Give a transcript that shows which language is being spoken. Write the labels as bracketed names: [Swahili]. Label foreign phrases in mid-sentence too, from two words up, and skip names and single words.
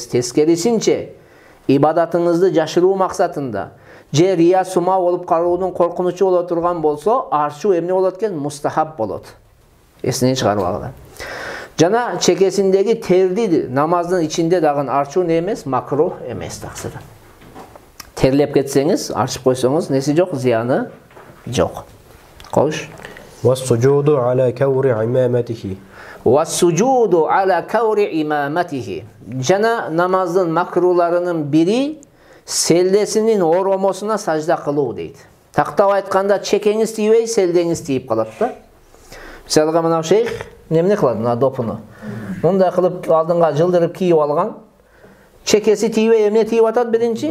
[Kyrgyz] Тескерисинче ибадатыңызды жашыруу максатында же [Arabic] رياء سمعة [Kyrgyz] болуп калуунун коркунучу боло турган болсо, арчуу эмне болот экен? Мустахаб болот. Эсинен чыгарбагыла. Жана чекесиндеги терди намаздын ичинде дагы арчуу не эмес? Макрух эмес таксыры. Терлеп кетсеңиз, арчып койсоңуз неси жок, зыяны жок. Кош. [Arabic] والسجود على كور عمامته. والسجود على كور имаматихи. [Kyrgyz] Жана намаздын макруларынын бири селдесинин оромосуна сажда кылуу дейт. Тактап айтканда чекеңиз тийбей, селдеңиз тийип калат да. Мисалга мына шейх эмне кылат? Мына допуну. Мындай кылып алдыңга жылдырып кийип алган. Чекеси тийбей эмне тийип атат биринчи?